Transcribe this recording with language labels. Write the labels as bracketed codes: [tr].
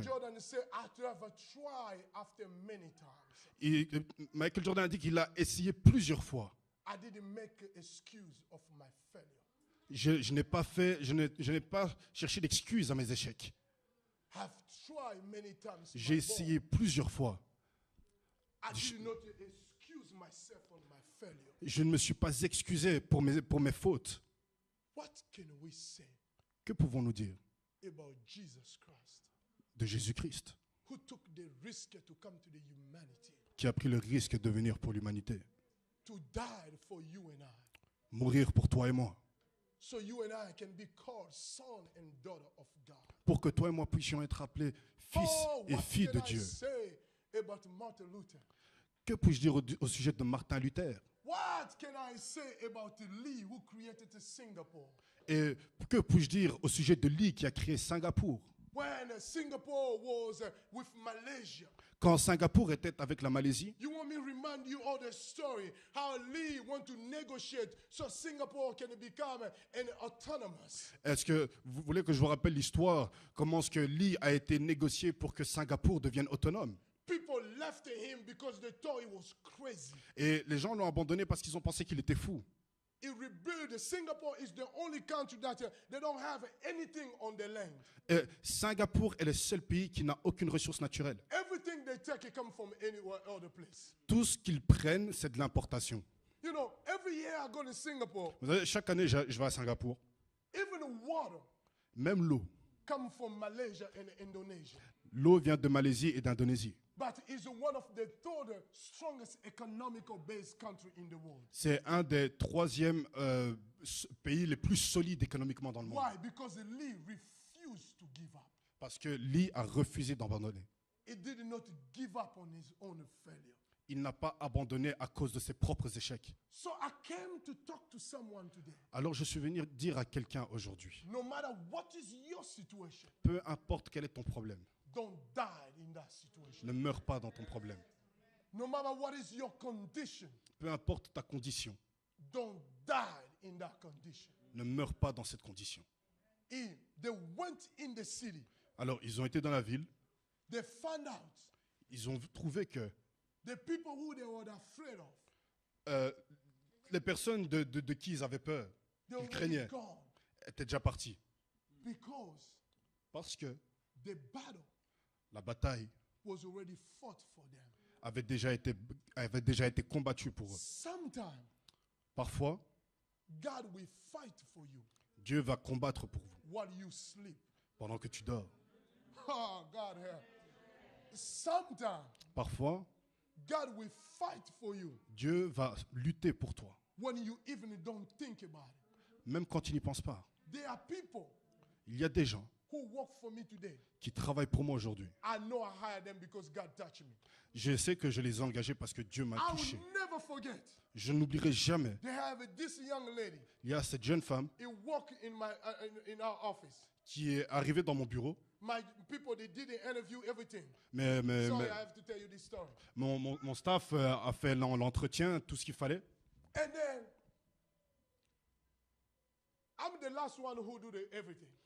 [en] Michael Jordan said, after I've tried after many times, [fr] Et Michael Jordan a dit qu'il a essayé plusieurs fois. [en] I didn't make an excuse of my failure. [fr] Je n'ai pas cherché d'excuses à mes échecs. [en] I've tried many times. [fr] J'ai essayé plusieurs fois. [en] I did not excuse myself on my failure. [fr] Je ne me suis pas excusé pour mes fautes. [en] What can we say [fr] Que pouvons-nous dire [en] about Jesus Christ, [fr] de Jésus-Christ, [en] who took the risk to come to the humanity, [fr] qui a pris le risque de venir pour l'humanité, [en] to die for you and I, [fr] mourir pour toi et moi, [en] so you and I can be called son and daughter of God? [fr] pour que toi et moi puissions être appelés fils et [en] what [fr] filles [en] can [fr] de [en] I [fr] Dieu. [en] say about Martin Luther? [fr] Que puis-je dire au sujet de Martin Luther? [en] What can I say about Lee, who created Singapore? [fr] Et que puis-je dire au sujet de Lee qui a créé Singapour? [en] When Singapore was with Malaysia, [fr] Quand Singapour était avec la Malaisie, [en] you want me to remind you of the story how Lee want to negotiate so Singapore can become an autonomous. [fr] est-ce que vous voulez que je vous rappelle l'histoire? Comment est-ce que Lee a été négocié pour que Singapour devienne autonome? [en] People left him because they thought he was crazy. [fr] Et les gens l'ont abandonné parce qu'ils ont pensé qu'il était fou. [en] He rebuilt. Singapore is the only country that they don't have anything on the land. [fr] Et Singapour est le seul pays qui n'a aucune ressource naturelle. [en] Everything they take it come from anywhere other place. [fr] Tout ce qu'ils prennent, c'est de l'importation. [en] You know, every year I go to Singapore, [fr] Vous savez, chaque année, je vais à Singapour. [en] even water [fr] Même l'eau. [en] come from Malaysia and Indonesia. [fr] L'eau vient de Malaisie et d'Indonésie. [en] But it's one of the third strongest economical based country in the world. [fr] C'est un des troisièmes pays les plus solides économiquement dans le monde. [en] Why? Because Lee refused to give up. [fr] Parce que Lee a refusé d'abandonner. [en] He did not give up on his own failure. [fr] Il n'a pas abandonné à cause de ses propres échecs. [en] So I came to talk to someone today. [fr] Alors je suis venu dire à quelqu'un aujourd'hui, [en] No matter what is your situation, [fr] peu importe quel est ton problème, [en] don't die in that situation. [fr] ne meurs pas dans ton problème. [en] No matter what is your condition, [fr] Peu importe ta condition, [en] don't die in that condition. [fr] ne meurs pas dans cette condition. [en] They went in the city. [fr] Alors ils ont été dans la ville, [en] They found out [fr] ils ont trouvé que [en] the people who they were afraid of, [fr] les personnes de qui ils avaient peur, [en] they were [fr] craignaient, [en] gone [fr] étaient déjà parties. [en] because [fr] Parce que [en] the battle [fr] la bataille [en] was already fought for them. [fr] avait déjà été combattue pour eux. [en] Sometimes [fr] Parfois, [en] God will fight for you [fr] Dieu va combattre pour vous [en] while you sleep. [fr] pendant que tu dors. [en] Oh, God help. Sometimes [fr] Parfois, [en] God will fight for you [fr] Dieu va lutter pour toi, [en] when you even don't think about it. [fr] même quand tu n'y penses pas. [en] There are people [fr] Il y a des gens [en] who work for me today. [fr] qui travaillent pour moi aujourd'hui. [en] I know I hired them because God touched me. [fr] Je sais que je les ai engagés parce que Dieu m'a [en] I [fr] touché. [en] will never forget. [fr] Je n'oublierai jamais. [en] They have this young lady. [fr] Il y a cette jeune femme [en] He worked in our office. [fr] qui est arrivée dans mon bureau. [en] My people, they did the interview, everything. [fr] Mais [en] Sorry, I have to tell you this story. [fr] mon staff a fait l'entretien, tout ce qu'il fallait. [en] And then I'm the last one who do everything.